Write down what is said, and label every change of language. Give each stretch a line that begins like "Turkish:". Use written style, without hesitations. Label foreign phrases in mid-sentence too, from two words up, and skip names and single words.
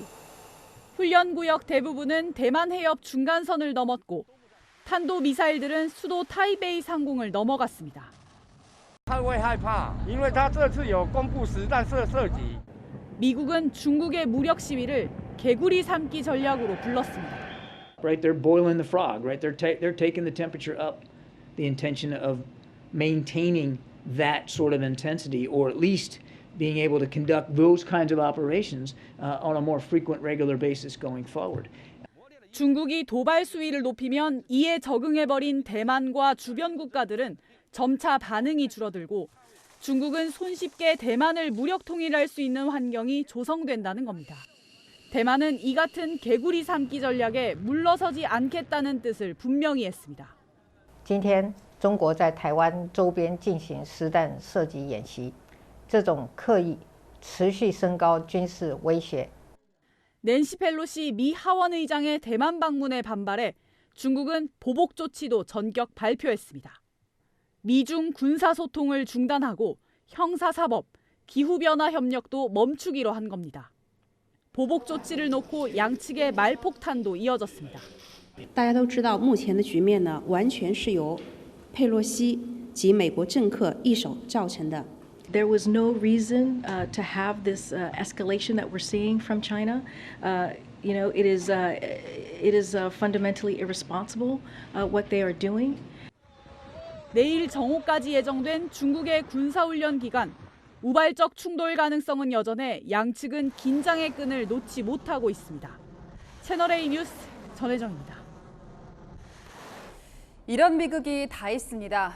Korean: 훈련구역 대부분은 대만 해협 중간선을 넘었고 탄도 미사일들은 수도 타이베이 상공을 넘어갔습니다. 미국은 중국의 무력 시위를 개구리 삼기 전략으로 불렀습니다.
English: Right, they're boiling the frog. Right, they're taking the temperature up. The intention of maintaining that sort of intensity, or at least being able to conduct those kinds of operations on a more frequent, regular basis going forward.
Korean: 중국이 도발 수위를 높이면 이에 적응해버린 대만과 주변 국가들은 점차 반응이 줄어들고 중국은 손쉽게 대만을 무력 통일할 수 있는 환경이 조성된다는 겁니다. 대만은 이 같은 개구리 삼기 전략에 물러서지 않겠다는 뜻을 분명히 했습니다.
Chinese: 今天中国在台湾周边进行实弹射击演习，这种刻意持续升高军事威胁。
Korean: 낸시 펠로시 미 하원 의장의 대만 방문에 반발해 중국은 보복 조치도 전격 발표했습니다. 미중 군사 소통을 중단하고 형사사법, 기후변화 협력도 멈추기로 한 겁니다. 보복 조치를 놓고 양측의 말폭탄도 이어졌습니다.
Chinese: 大家都知道，目前的局面呢，完全是由佩洛西及美国政客一手造成的。
English: There was no reason to have this escalation that we're seeing from China. You know, it is fundamentally irresponsible what they are doing.
Korean: 내일 정오까지 예정된 중국의 군사훈련 기간, 우발적 충돌 가능성은 여전해 양측은 긴장의 끈을 놓지 못하고 있습니다. 채널A 뉴스 전혜정입니다. 이런 비극이 다 있습니다.